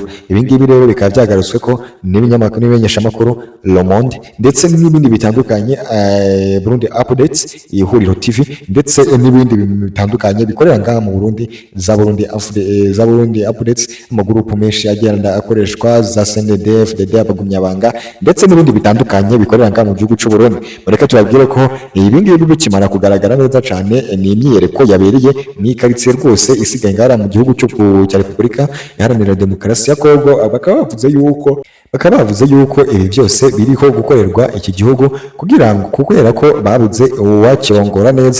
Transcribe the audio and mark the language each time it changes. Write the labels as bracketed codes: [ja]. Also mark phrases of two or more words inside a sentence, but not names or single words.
[rn] Ibi ngibi rero bikaba byagarutswe ko n'ibinyamakuru n'ibimenyeshamakuru Le Monde ndetse n'ibindi bitandukanye, Burundi Updates, Ihuriro TV, ndetse n'ibindi bitandukanye bikorera ngaha mu Burundi, za Burundi Updates, amagurupu menshi agenda akoreshwa, za CNDF, FDD, abagumyabanga, ndetse n'ibindi bitandukanye bikorera ngaha mu gihugu cy'u Burundi. Mureke tubabwire ko ibi ngibi bikimara kugaragara neza cyane, ni imyiyereko yabereye mu ikaritsiye rwose isigaye ngaha mu gihugu cya Repubulika Iharanira Demokarasi ya Kongo. Bakaba bavuze yuko ibi byose biriho gukorerwa iki gihugu kubera ko babuze uwakirongora neza.